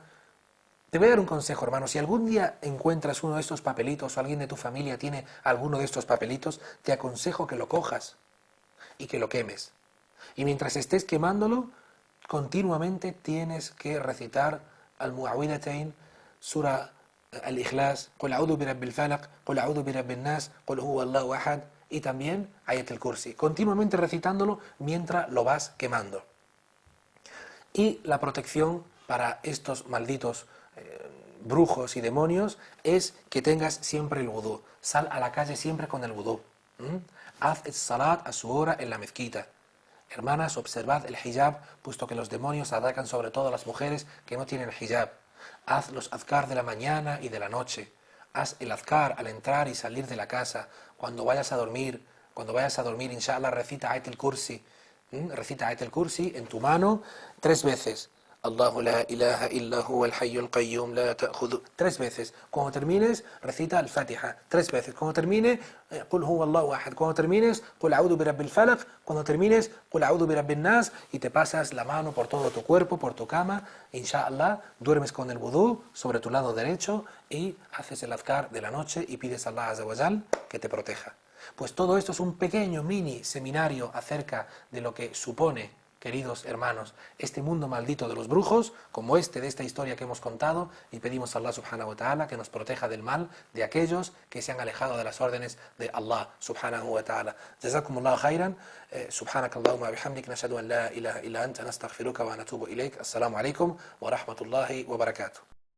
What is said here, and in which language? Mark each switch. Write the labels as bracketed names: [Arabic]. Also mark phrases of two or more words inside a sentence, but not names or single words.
[Spanish] Te voy a dar un consejo, hermano. Si algún día encuentras uno de estos papelitos o alguien de tu familia tiene alguno de estos papelitos, te aconsejo que lo cojas y que lo quemes. Y mientras estés quemándolo, continuamente tienes que recitar al-Mu'awwidhatayn, sura al-Ikhlas, [Arabic] قل أعوذ برب الفلق, قل أعوذ برب الناس, قل هو الله أحد, [Spanish] y también Ayat al-Kursi. Continuamente recitándolo mientras lo vas quemando. Y la protección para estos malditos brujos y demonios es que tengas siempre el wudú. Sal a la calle siempre con el wudú. Haz el salat a su hora en la mezquita. Hermanas, observad el hijab, puesto que los demonios atacan sobre todo a las mujeres que no tienen hijab. Haz los azkar de la mañana y de la noche. Haz el azkar al entrar y salir de la casa. Cuando vayas a dormir, inshallah, recita Ayat al-Kursi. Recita Ayat al-Kursi en tu mano 3 veces. [Arabic] الله لا إله إلا هو الحي القيوم لا تأخذ. [Spanish] 3 veces. Cuando termines, recita al-Fatiha. 3 veces. Cuando termine, [Arabic] قل هو الله أحد. [Spanish] Cuando termines, [Arabic] قل أعوذ برب الفلق. [Spanish] Cuando termines, [Arabic] قل أعوذ برب الناس. [Spanish] Y te pasas la mano por todo tu cuerpo, por tu cama. Inshallah, duermes con el wudú sobre tu lado derecho y haces el azkar de la noche y pides a Allah [Arabic] عز وجل [Spanish] que te proteja. Pues todo esto es un pequeño mini seminario acerca de lo que supone, queridos hermanos, este mundo maldito de los brujos, como de esta historia que hemos contado, y pedimos a Allah [Arabic] سبحانه وتعالى [Spanish] que nos proteja del mal de aquellos que se han alejado de las órdenes de Allah [Arabic] سبحانه وتعالى. جزاكم الله خيرا سبحانك اللهم وبحمدك نشهد أن لا إله إلا أنت نستغفرك ونتوب إليك. السلام عليكم ورحمة الله وبركاته.